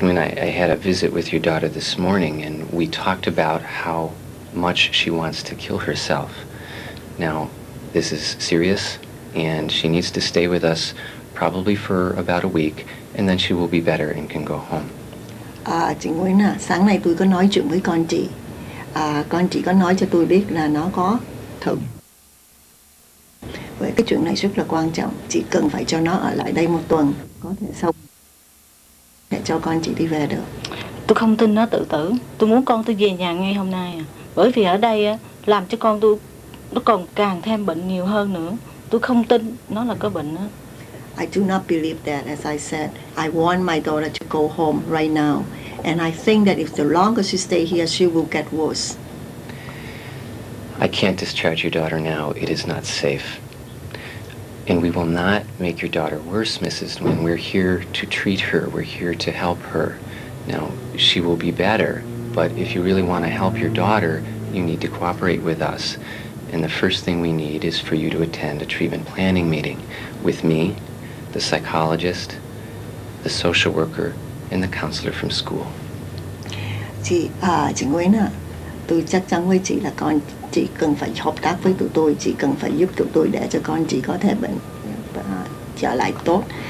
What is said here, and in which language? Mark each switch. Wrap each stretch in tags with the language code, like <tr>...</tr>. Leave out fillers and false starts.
<en>Nguyen, I had a visit with your daughter this morning, and we talked about how much she wants to kill herself. Now, this is serious, and she needs to stay with us probably for about a week, and then she will be better and can go home.</en> <vi>Chị Nguyễn sáng nay tôi có nói chuyện với con chị. Con chị có nói cho tôi biết là nó có thử. Với cái chuyện này rất là quan trọng. Chị cần phải cho nó ở lại đây một tuần. Có thể sau để cho con chị đi về được. Tôi không tin nó tự tử. Tôi muốn con tôi về nhà ngay hôm nay. Bởi vì ở đây làm cho con tôi nó còn càng thêm bệnh nhiều hơn nữa. Tôi không tin nó là có bệnh đó.</vi> <en>I do not believe that. As I said, I want my daughter to go home right now. And I think that if the longer she stay here, she will get worse. I can't discharge your daughter now. It is not safe. And we will not make your daughter worse, Mrs. Nguyen. We're here to treat her. We're here to help her. Now, she will be better, but if you really want to help your daughter, you need to cooperate with us. And the first thing we need is for you to attend a treatment planning meeting with me, the psychologist, the social worker, and the counselor from school.</en> <vi>Chị Nguyễn tôi chắc chắn với chị là con chị cần phải hợp tác với tụi tôi, chị cần phải giúp tụi tôi để cho con chị có thể trở lại tốt.</vi>